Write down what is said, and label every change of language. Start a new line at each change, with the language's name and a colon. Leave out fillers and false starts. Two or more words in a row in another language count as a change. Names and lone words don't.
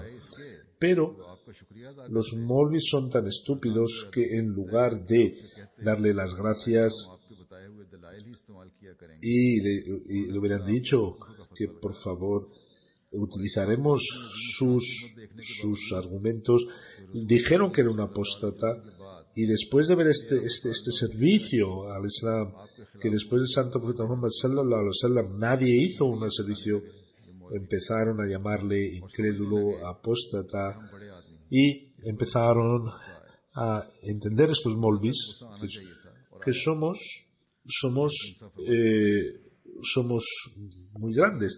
Spanish: Pero los Molvis son tan estúpidos que en lugar de darle las gracias y le hubieran dicho que por favor utilizaremos sus argumentos, dijeron que era un apóstata. Y después de ver este servicio al Islam, que después del santo profeta Muhammad
Arabic: صلى الله عليه وسلم
Spanish: nadie hizo un servicio, empezaron a llamarle incrédulo, apóstata, y empezaron a entender estos molvis que somos muy grandes.